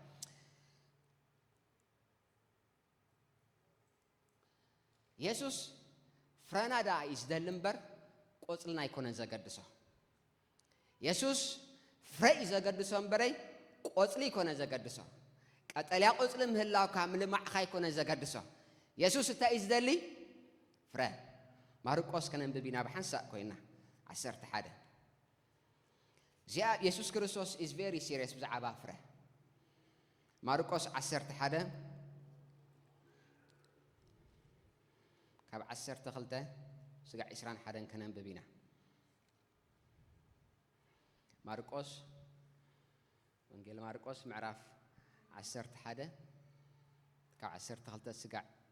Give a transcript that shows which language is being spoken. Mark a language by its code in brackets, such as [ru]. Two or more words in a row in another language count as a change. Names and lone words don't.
[ti] ኢየሱስ ፍረናዳ እዩ ዝደሊ እምበር ቆፅልና ኣይኮነን ዘገድሶ ኢየሱስ ፍረ እዩ ዘገድሶ እምበረይ ቆፅሊ ይኮነን ዘገድሶ ቀጠልያ ቆፅሊ ምህላውካ ምልማዕኻ ይኮነን ዘገድሶ ኢየሱስ እንታይ እዩ ዝደሊ ፍረ ማርቆስ ከነንብብ ኢና ብሓንሳእ ኮይና 11 ኢየሱስ ክርስቶስ [en] is very serious [ti] ብዛዕባ ፍረ ማርቆስ 11 ካብ 12 ስጋዕ 21 ከነንብብ ኢና ማርቆስ ወንጌል ማርቆስ ምዕራፍ 11 ካብ 12 ስጋዕ